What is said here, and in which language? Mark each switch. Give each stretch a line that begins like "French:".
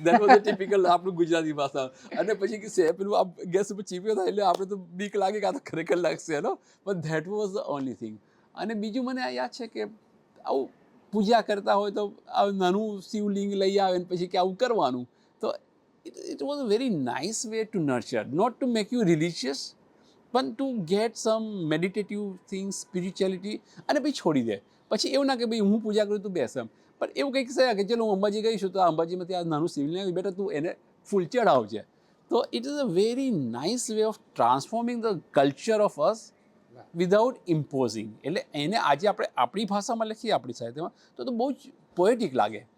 English: that was a typical
Gujarati: આપણું ગુજરાતી ભાષા. અને પછી કે પેલું આ ગેસ ઉપર ચીપિયો થાય એટલે આપણે તો બીક લાગે કે આ તો ખરેખર લાગશે એનો. પણ
English: That was the only thing.
Gujarati: અને બીજું મને યાદ છે કે આવું પૂજા કરતા હોય તો નાનું શિવલિંગ લઈ આવે ને પછી કે આવું કરવાનું. તો
English: it was a very nice way to nurture, not to make you religious, પણ to get some meditative things spirituality
Gujarati: અને પછી છોડી દે. પછી એવું ના કે ભાઈ હું પૂજા કરું તું બેસ એમ, પણ એવું કંઈક છે કે ચલો હું અંબાજી ગઈશું તો આ અંબાજીમાંથી આ નાનું શિવલિંગ બેટા તું એને ફૂલ ચડાવજે.
English: તો it is a very nice way of transforming the culture of us without imposing.
Gujarati: એટલે એને આજે આપણે આપણી ભાષામાં લખીએ આપણી સાહિત્યમાં તો બહુ જ પોએટિક લાગે.